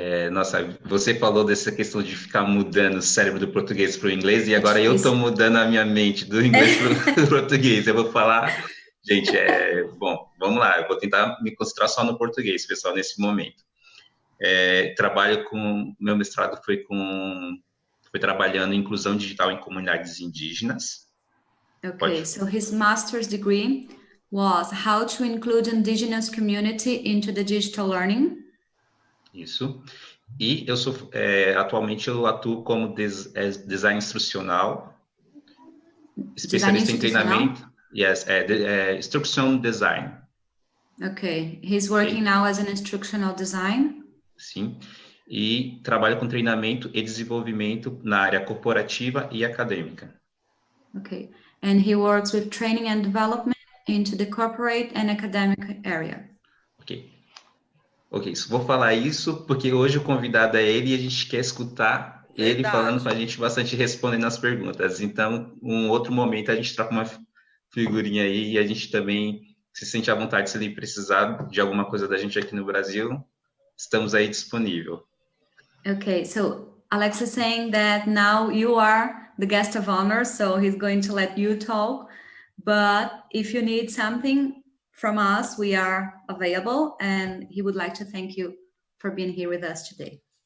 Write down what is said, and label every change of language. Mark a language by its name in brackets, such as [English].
[Portuguese] Nossa, você falou dessa questão de ficar mudando o cérebro do português para o inglês e agora eu estou mudando a minha mente do inglês para o português. Eu vou falar, gente, bom, vamos lá, eu vou tentar me concentrar só no português, pessoal, nesse momento. Trabalho com, meu mestrado foi trabalhando em inclusão digital em comunidades indígenas. [English] Okay, so his master's degree was how to include indigenous community into the digital learning. [Portuguese] Isso. E eu sou, atualmente eu atuo como design instrucional, especialista em treinamento. [English] Yes, instruction design. Okay, he's working now as an instructional design. [Portuguese] Sim. E trabalho com treinamento e desenvolvimento na área corporativa e acadêmica. [English] Okay, and he works with training and development into the corporate and academic area. [Portuguese] Ok, vou falar isso porque hoje o convidado é ele e a gente quer escutar ele falando com a gente bastante, respondendo as perguntas. Então, um outro momento a gente troca uma figurinha aí e a gente também se sente à vontade se ele precisar de alguma coisa da gente aqui no Brasil. Estamos aí disponível. [English] Okay, so Alex is saying that now you are the guest of honor, so he's going to let you talk. But if you need something from us, we are available, and he would like to thank you for being here with us today.